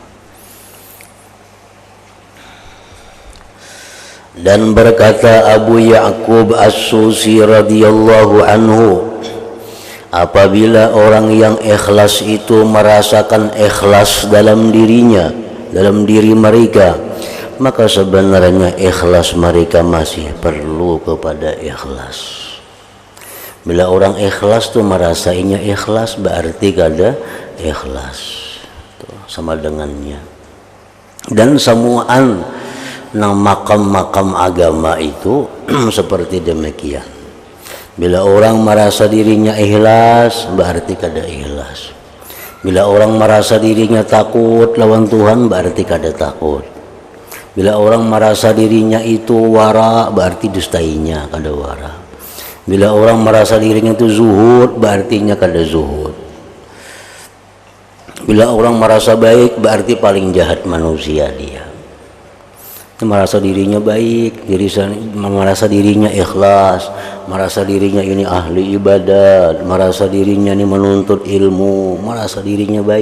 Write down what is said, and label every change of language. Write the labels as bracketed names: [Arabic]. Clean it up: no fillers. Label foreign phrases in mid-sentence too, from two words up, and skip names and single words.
[Indonesian] Dan berkata Abu Ya'qub As-Susi [Arabic] رضي الله عنه, [Indonesian] apabila orang yang ikhlas itu merasakan ikhlas dalam dirinya, dalam diri mereka, maka sebenarnya ikhlas mereka masih perlu kepada ikhlas. [Banjar] Bila orang ikhlas tuh merasainya ikhlas, berarti kada ikhlas tuh, sama dengannya. Dan semuaan nang makam-makam agama itu seperti demikian. Bila orang merasa dirinya ikhlas, berarti kada ikhlas. Bila orang merasa dirinya takut lawan Tuhan, berarti kada takut. Bila orang merasa dirinya itu wara, berarti dustainya kada wara. Bila orang merasa dirinya itu zuhud, berartinya kada zuhud. Bila orang merasa baik, berarti paling jahat manusia dia. [Indonesian] Merasa dirinya baik, merasa dirinya ikhlas, merasa dirinya ini ahli ibadat, merasa dirinya ini menuntut ilmu, merasa dirinya baik.